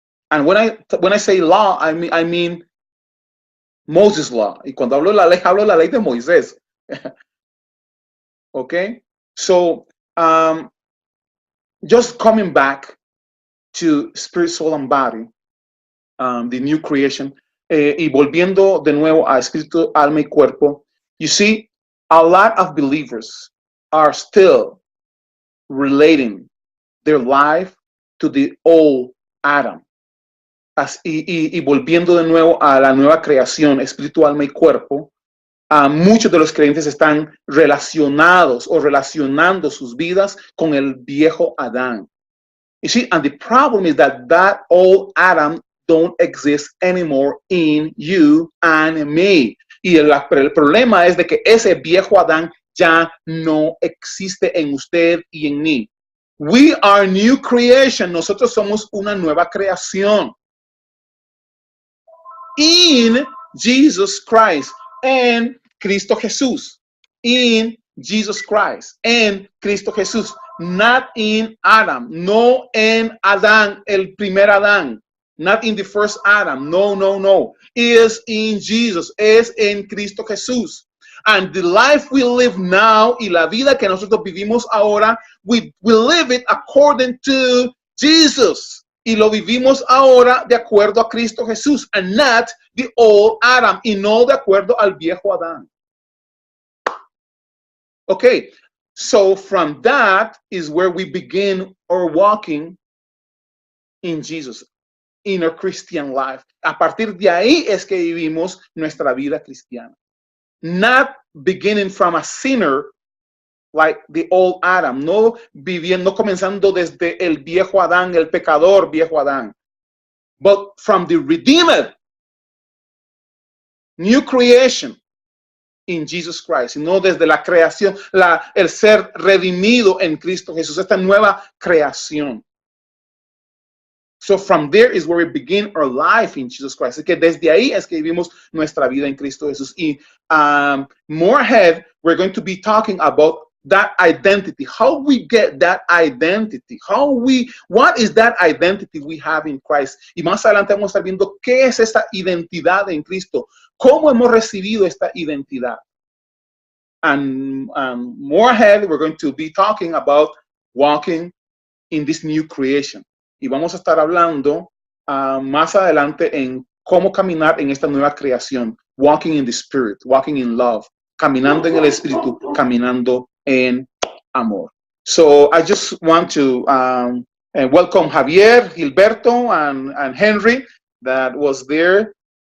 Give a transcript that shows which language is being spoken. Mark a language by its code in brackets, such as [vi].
[en] And when I say law, I mean Moses law. [es] Y cuando hablo de la ley, hablo de la ley de Moisés. [en] Okay? So, just coming back to spirit, soul, and body, the new creation, [es] y volviendo de nuevo a espíritu, alma y cuerpo, [en] you see, a lot of believers are still relating their life to the old Adam. [es] Y volviendo de nuevo a la nueva creación, espíritu, alma y cuerpo, muchos de los creyentes están relacionados o relacionando sus vidas con el viejo Adán. [en] You see, and the problem is that old Adam don't exist anymore in you and me. [es] Y el problema es de que ese viejo Adán ya no existe en usted y en mí. [en] We are new creation. [es] Nosotros somos una nueva creación. [en] In Jesus Christ, [es] en Cristo Jesús. [en] In Jesus Christ, [es] en Cristo Jesús. [en] Not in Adam, [es] no en Adán, el primer Adán. [en] Not in the first Adam, no. Is in Jesus, [es] es en Cristo Jesús. [en] And the life we live now, [es] y la vida que nosotros vivimos ahora, [en] we live it according to Jesus. [es] Y lo vivimos ahora de acuerdo a Cristo Jesús, [en] and not the old Adam, [es] y no de acuerdo al viejo Adán. [en] Okay, so from that is where we begin our walking in Jesus, in our Christian life. [es] A partir de ahí es que vivimos nuestra vida cristiana. [en] Not beginning from a sinner like the old Adam, [es] no viviendo, comenzando desde el viejo Adán, el pecador viejo Adán, [en] but from the redeemed, new creation in Jesus Christ, [es] no desde la creación, el ser redimido en Cristo Jesús, esta nueva creación. [en] So from there is where we begin our life in Jesus Christ. [es] Así que desde ahí es que vivimos nuestra vida en Cristo Jesús. [en] Y more ahead, we're going to be talking about that identity, how we get that identity, what is that identity we have in Christ. [es] Y más adelante vamos a estar viendo qué es esta identidad en Cristo, cómo hemos recibido esta identidad. [en] And more ahead, we're going to be talking about walking in this new creation. [es] Y vamos a estar hablando más adelante en cómo caminar en esta nueva creación, [en] walking in the Spirit, walking in love, [es] caminando en el Espíritu, caminando en amor. [en] So I just want to welcome Javier, Gilberto, and Henry that was there.